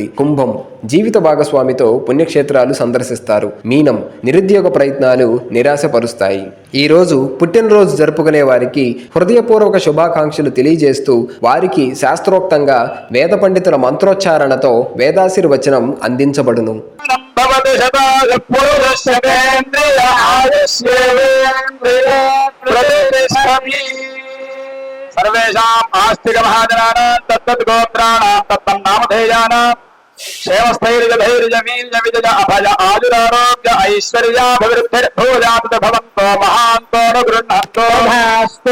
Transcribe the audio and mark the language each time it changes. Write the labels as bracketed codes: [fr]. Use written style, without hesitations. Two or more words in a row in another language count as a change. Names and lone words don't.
[te] కుంభం జీవిత భాగస్వామితో పుణ్యక్షేత్రాలు సందర్శిస్తారు। మీనం నిరుద్యోగ ప్రయత్నాలు నిరాశపరుస్తాయి। ఈ రోజు పుట్టినరోజు జరుపుకునే వారికి హృదయపూర్వక శుభాకాంక్షలు తెలియజేస్తూ వారికి శాస్త్రోక్తంగా వేద పండితుల మంత్రోచ్చారణతో వేదాశీర్వచనం అందించబడును। [sa] सर्वेषां आस्तिक महाजनानां तत्तत् गोत्राणां तत्तं नामधेयानां क्षेमस्थैर्यधैर्यवीर्यविजय अभय आयुरारोग्य ऐश्वर्याभिवृद्धिर्भूयात् भवन्तो महान्तो न गृह्णन्तो भास्तु।